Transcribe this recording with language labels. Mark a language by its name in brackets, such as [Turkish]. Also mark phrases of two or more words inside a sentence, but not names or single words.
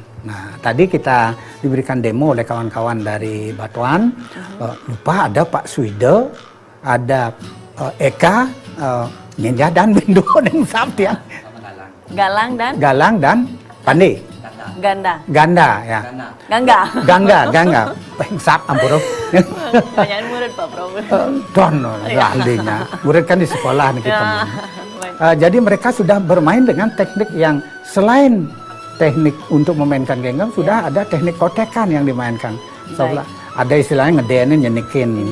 [Indonesian] Nah, tadi kita diberikan demo oleh kawan-kawan dari Batuan. Lupa ada Pak Swido, ada Eka, Ninja dan Bindo dan Sabti ya. Galang dan Pandi. Ganda. Ganda ya. Gangga. Gangga. Pengsap ampun. Banyak murid Pak Prof. Don ahlinya. Murid kan di sekolah nih kita. Ya. Jadi mereka sudah bermain dengan teknik yang selain teknik untuk memainkan genggam, sudah ada teknik kotekan yang dimainkan. Soalnya ada istilahnya ngedenin, nyenikin.